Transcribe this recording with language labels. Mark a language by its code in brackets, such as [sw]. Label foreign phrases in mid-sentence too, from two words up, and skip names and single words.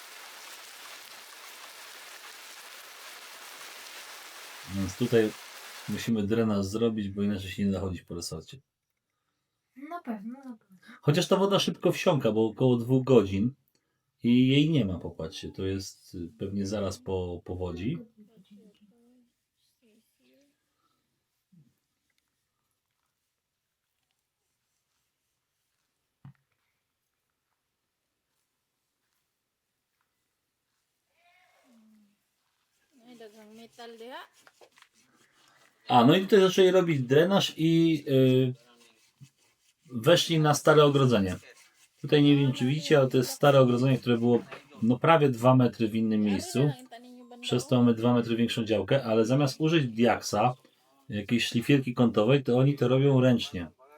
[pl] Więc tutaj musimy drenaż zrobić, bo inaczej się nie da chodzić po resorcie. Na pewno, na pewno. Chociaż ta woda szybko wsiąka, bo około 2 godzin i jej nie ma, popatrzcie. To jest pewnie zaraz po powodzi. [ceb] Ay, daghang metal diha. [pl] No i tutaj zaczęli robić drenaż i weszli na stare ogrodzenie. Tutaj nie wiem, czy widzicie, ale to jest stare ogrodzenie, które było no prawie 2 metry w innym miejscu. Przez to mamy 2 metry większą działkę, ale zamiast użyć diaksa, jakiejś szlifierki kątowej, to oni to robią ręcznie.